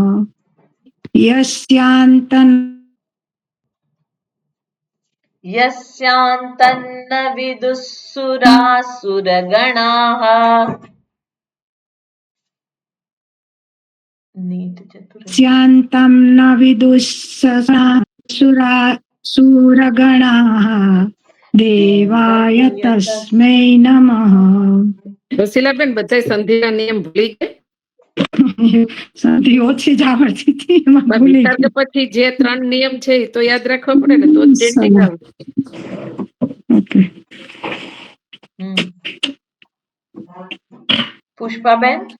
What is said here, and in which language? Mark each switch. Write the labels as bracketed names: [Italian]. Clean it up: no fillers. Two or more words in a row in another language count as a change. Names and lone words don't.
[Sanskrit] यस्यान्तन्न विदुःसुरासुरगणाः यस्यान्तं न विदुःसुरासुरगणाः देवाय तस्मै नमः [Gujarati] રસીલાબેન બધા સંધિના નિયમ ભૂલી ગયા. સંધિ ઓછી જ આવડતી હતી એમાં ભૂલી વિસર્ગ પછી જે 3 નિયમ છે એ તો યાદ રાખવા પડે ને, તો જ પેન્ટિંગ આવે. ઓકે પુષ્પાબેન.